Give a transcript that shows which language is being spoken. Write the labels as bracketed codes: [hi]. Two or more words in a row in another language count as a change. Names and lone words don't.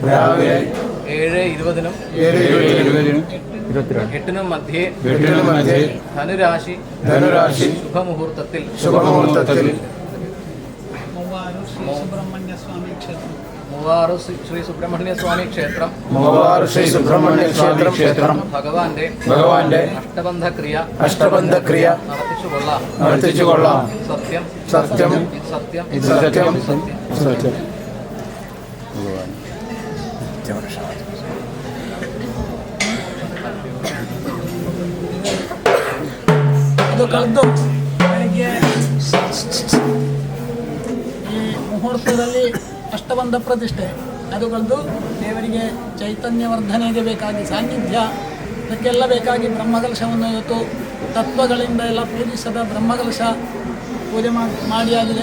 [ml] 7:20 8 മധ്യേ ധനുരാശി ശുഭമുഹൂർത്തത്തിൽ മൂവാറ് ശ്രീ സുബ്രഹ്മണ്യ സ്വാമി ക്ഷേത്രം ഭഗവാന്റെ അഷ്ടബന്ധക്രിയ നടത്തിച്ചുകൊള്ളാം. സത്യം സത്യം സത്യം സത്യം സത്യം. [kn] ಅದು ಕಳೆದು ಬೆಳಗ್ಗೆ ಈ ಮುಹೂರ್ತದಲ್ಲಿ ಅಷ್ಟಬಂಧ ಪ್ರತಿಷ್ಠೆ ಅದು ಕಳೆದು ದೇವರಿಗೆ ಚೈತನ್ಯ ವರ್ಧನೆಗೆ ಬೇಕಾಗಿ ಸಾನ್ನಿಧ್ಯ ಅದಕ್ಕೆಲ್ಲ ಬೇಕಾಗಿ ಬ್ರಹ್ಮಕಲಶವನ್ನು ಇವತ್ತು ತತ್ವಗಳಿಂದ ಎಲ್ಲ ಪೂಜಿಸದ ಬ್ರಹ್ಮಕಲಶ ಪೂಜೆ ಮಾಡಿಯಾಗಿದೆ.